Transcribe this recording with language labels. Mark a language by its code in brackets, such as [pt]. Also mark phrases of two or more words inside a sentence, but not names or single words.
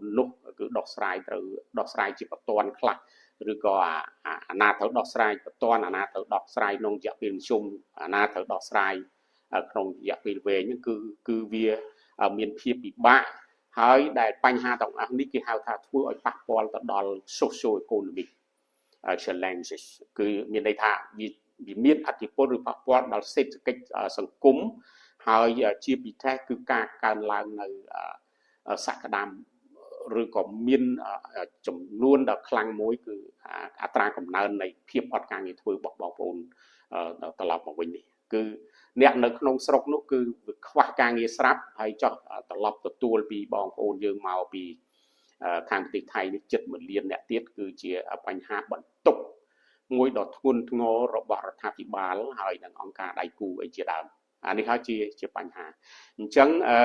[km] នោះគឺដោះស្រាយត្រូវដោះស្រាយជាបន្ទាន់ខ្លះឬក៏អាណាត្រូវដោះស្រាយបន្ទាន់អាណាត្រូវដោះស្រាយក្នុងរយៈពេលមធ្យមអាណាត្រូវដោះស្រាយក្នុងរយៈពេលវែងហ្នឹងគឺវាមានភាពពិបាក ហើយដែលបញ្ហាទាំងអស់នេះគេហៅថាធ្វើឲ្យប៉ះពាល់ទៅដល់ [en] socio economic challenges [km] គឺមានន័យថាវាមានអតិពលឬប៉ះពាល់ដល់សេដ្ឋកិ ច្ចសង្គមហើយជាពិសេសគឺការកើនឡើងនៅសក្តានុពលឬក៏មានចំនួនដ៏ខ្លាំងមួយ គឺអត្រាកំណើននៃភាពអត់ការងារធ្វើរបស់បងប្អូនត្រឡប់មកវិញនេះគឺអ្នកនៅក្នុងស្រុកនោះគឺខ្វះការងារស្រាប់ហើយចោះត្រឡប់ទទួលពីបងប្អូនយើងមកពីខាងប្រទេសថៃនេះជិត1លានអ្នកទៀតគឺជាបញ្ហាបន្ទុកមួយដ៏ធ្ងន់ធ្ងររបស់រដ្ឋាភិបាលហើយនិងអង្គការដៃគូអីជាដើមអានេះហើយជាបញ្ហាអញ្ចឹង